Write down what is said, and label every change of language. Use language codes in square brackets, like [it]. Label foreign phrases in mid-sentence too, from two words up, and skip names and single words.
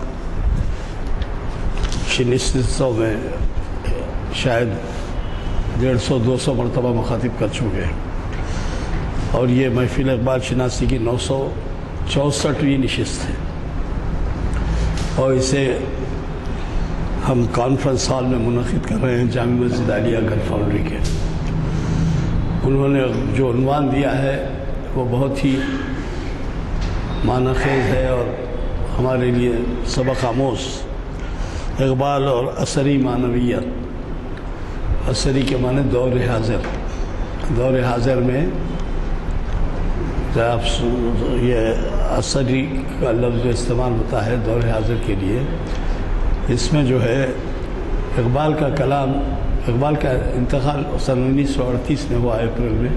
[ur] کی نشستوں میں شاید 150-200 مرتبہ مخاطب کر چکے ہیں، اور یہ محفل اقبال شناسی کی 964ویں نشست ہے، اور اسے ہم [en] conference hall [ur] میں منعقد کر رہے ہیں جامع مسجد عالیہ گن فاؤنڈری کے۔ انہوں نے جو عنوان دیا ہے وہ بہت ہی معنی خیز ہے اور ہمارے لیے سبق آموز۔ اقبال اور اثری معنویت۔ اثری کے معنی دور حاضر۔ دور حاضر میں جب یہ اثری کا لفظ استعمال ہوتا ہے دور حاضر کے لیے، اس میں جو ہے اقبال کا کلام، اقبال کا انتقال سن 1938 میں ہوا اپریل میں۔